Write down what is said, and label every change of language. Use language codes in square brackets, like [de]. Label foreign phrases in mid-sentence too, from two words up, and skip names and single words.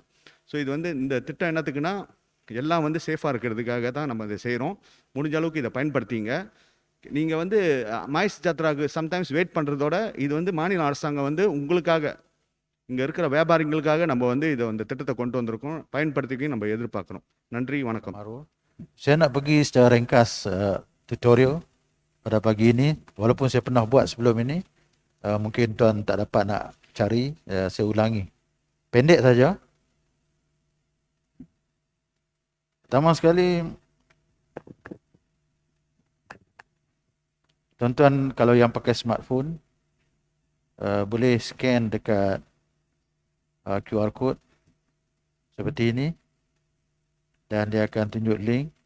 [ta] ஸோ இது வந்து இந்த திட்டம் என்னத்துக்குன்னா எல்லாம் வந்து சேஃபாக இருக்கிறதுக்காக தான் நம்ம இதை செய்கிறோம். முடிஞ்ச அளவுக்கு இதை பயன்படுத்திங்க. நீங்கள் வந்து மாய்ஸ் ஜாத்ராவுக்கு சம்டைம்ஸ் வெயிட் பண்ணுறதோட இது வந்து மாநில அரசாங்கம் வந்து உங்களுக்காக இங்கே இருக்கிற வியாபாரிகளுக்காக நம்ம வந்து இந்த திட்டத்தை கொண்டு வந்திருக்கோம். பயன்படுத்திக்க நம்ம எதிர்பார்க்குறோம். நன்றி, வணக்கம். [ms] Saya nak pergi secara ringkas tutorial pada pagi ini. Walaupun saya pernah buat sebelum ini, mungkin tuan tak dapat nak cari, saya ulangi. Pendek saja. Pertama sekali, tuan-tuan kalau yang pakai smartphone, boleh scan dekat [en] QR code [ms] seperti ini dan dia akan tunjuk link.